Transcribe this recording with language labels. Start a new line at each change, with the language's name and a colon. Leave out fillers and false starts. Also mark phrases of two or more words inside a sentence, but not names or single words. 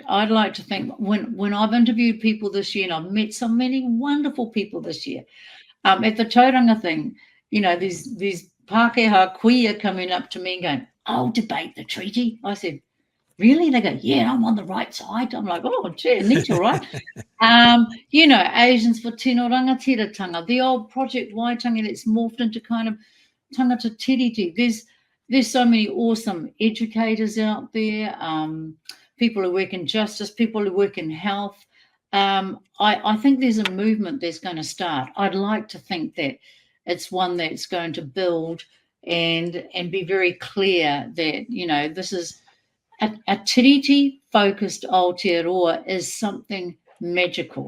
English: I'd like to think when I've interviewed people this year, and I've met so many wonderful people this year, at the tauranga thing, you know, these
Māori: Pākehā kuia
English: coming up to me and going, I'll debate the treaty. I said, really? They go, yeah, I'm on the right side. I'm like, oh, gee, neat, all right. You know, Asians for Tino Rangatiratanga, the old Project Waitangi that's morphed into kind of
Māori: tangata tiriti.
English: There's so many awesome educators out there, people who work in justice, people who work in health. I think there's a movement that's going to start. I'd like to think that it's one that's going to build and be very clear that, you know, this is a tiriti-focused Aotearoa is something magical.